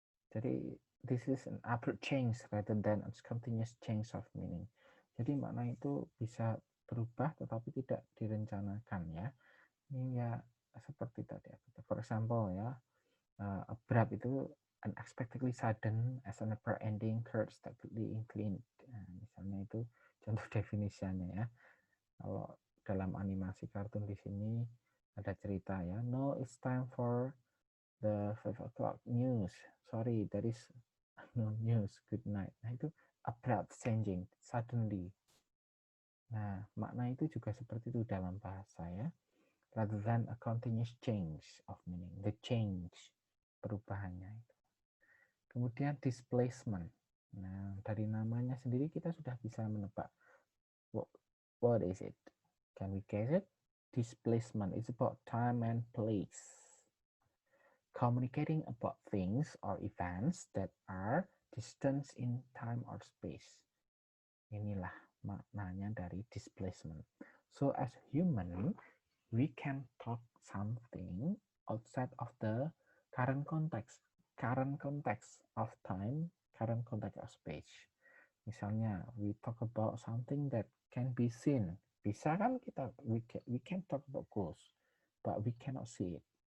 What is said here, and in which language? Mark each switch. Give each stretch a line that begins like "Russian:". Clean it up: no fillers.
English: Jadi, this is an abrupt change rather than a continuous change of meaning.
Indonesian: Jadi, makna itu bisa berubah tetapi tidak direncanakan, ya. Ini ya seperti tadi.
English: For example,
Indonesian: ya, abrupt itu
English: unexpectedly sudden as an upper ending curve steadily inclined.
Indonesian: Nah, misalnya itu contoh definisinya, ya. Kalau dalam animasi kartun di sini ada cerita ya.
English: No, it's time for the 5 o'clock news. Sorry, there is no news. Good night.
Indonesian: Nah, itu
English: abrupt changing, suddenly.
Indonesian: Nah, makna itu juga seperti itu dalam bahasa ya.
English: Rather than a continuous change of meaning. The change,
Indonesian: perubahannya itu. Kemudian displacement. Nah, dari namanya sendiri kita sudah bisa menebak.
English: What is it? Can we guess it? Displacement is about time and place. Communicating about things or events that are distant in time or space.
Indonesian: Inilah maknanya dari displacement.
English: So as human, we can talk something outside of the current context of time, current context of space. Misalnya, we talk about something that can be seen.
Indonesian: Bisa kan kita,
English: we can talk about ghosts, but we cannot see it.